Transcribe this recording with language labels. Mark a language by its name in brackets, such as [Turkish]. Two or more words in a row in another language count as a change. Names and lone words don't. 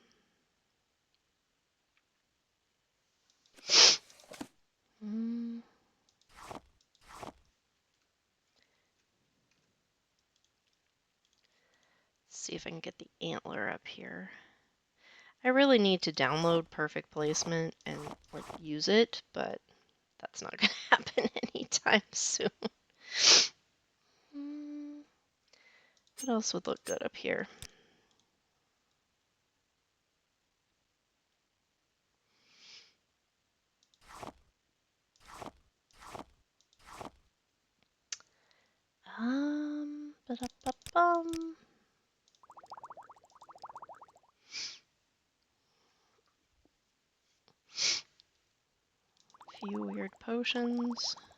[English] Let's see if I can get the antler up here. I really need to download perfect placement and like use it, but that's not gonna happen anytime soon. What else would look good up here? Ba-da-ba-bum. A few weird potions.